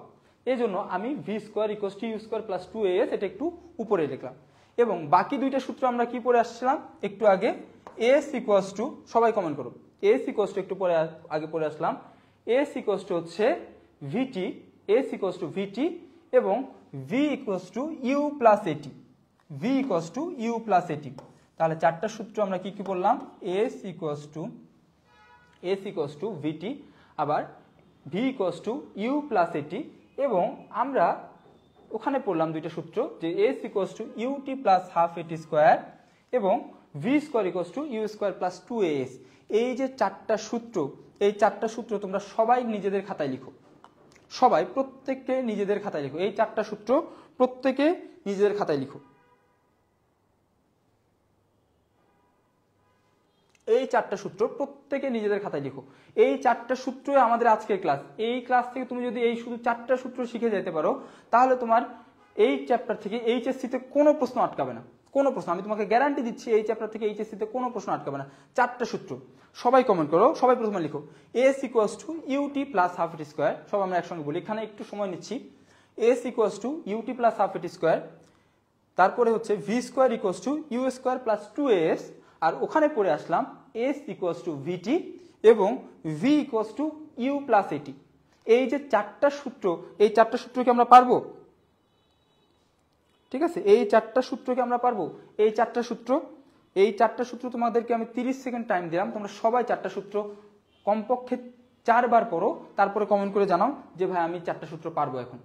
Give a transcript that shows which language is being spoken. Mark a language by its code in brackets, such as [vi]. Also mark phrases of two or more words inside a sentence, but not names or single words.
[bn] এই জন্য আমি v² = u² + 2as এটা একটু উপরে লিখলাম। এবং বাকি দুইটা সূত্র আমরা কি পড়ে আসছিলাম একটু আগে, s = সবাই কমেন্ট করো, s = একটু পরে আগে পড়ে আসলাম, s হচ্ছে vt, s vt এবং v u + at, v u + at। তাহলে চারটা সূত্র আমরা কি কি বললাম, s vt, আবার v u + at, এবং আমরা ওখানে পড়লাম দুইটা সূত্র, যে s = ut + ½ at² এবং v² = u² + 2as। এই যে চারটা সূত্র, এই চারটা সূত্র তোমরা সবাই নিজেদের খাতায় লিখো, সবাই প্রত্যেককে নিজেদের খাতায় লিখো, এই চারটা সূত্র প্রত্যেকে নিজেদের খাতায় লিখো। এই চারটা সূত্র প্রত্যেকে নিজেদের খাতায় লিখো। এই চারটা সূত্রই আমাদের আজকের ক্লাস। এই ক্লাস থেকে তুমি যদি এই শুধু চারটা সূত্র শিখে যেতে পারো, তাহলে তোমার এই চ্যাপ্টার থেকে এইচএসসিতে কোনো প্রশ্ন আটকাবে না, কোনো প্রশ্ন, আমি তোমাকে গ্যারান্টি দিচ্ছি, এই চ্যাপ্টার থেকে এইচএসসিতে কোনো প্রশ্ন আটকাবে না। চারটা সূত্র সবাই কমেন্ট করো, সবাই প্রথমে লিখো s = ut + ½ at²। সব আমরা একসঙ্গে বলি, এখানে একটু সময় নিচ্ছি। s = ut + ½ at², তারপরে হচ্ছে v² = u² + 2as, আর ওখানে পড়ে আসলাম s vt এবং v u + at। এই যে চারটা সূত্র, এই চারটা সূত্রকে আমরা পারবো, ঠিক আছে, এই চারটা সূত্রকে আমরা পারবো। এই চারটা সূত্র, এই 4টা সূত্র তোমাদেরকে আমি 30 [en] second time [bn] দিলাম, তোমরা সবাই 4টা সূত্র কমপক্ষে 4 বার পড়ো, তারপরে কমেন্ট করে জানাও যে ভাই আমি 4টা সূত্র পারবো এখন।